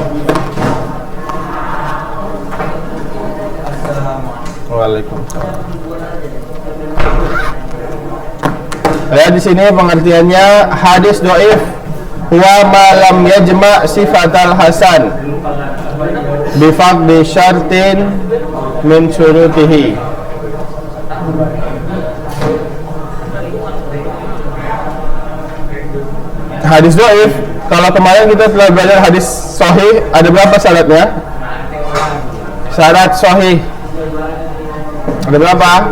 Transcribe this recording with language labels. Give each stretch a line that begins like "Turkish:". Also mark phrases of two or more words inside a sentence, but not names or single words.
Indonesian: Waalaikumsalam. Lihat di sini pengertiannya, hadis dhaif
Arabic: هو ما لم يجمع صفة الحسن بفقد شرط من شروطه.
Indonesian: Hadis dhaif, kalau kemarin kita telah belajar hadis sahih, ada berapa syaratnya? Syarat sahih ada berapa?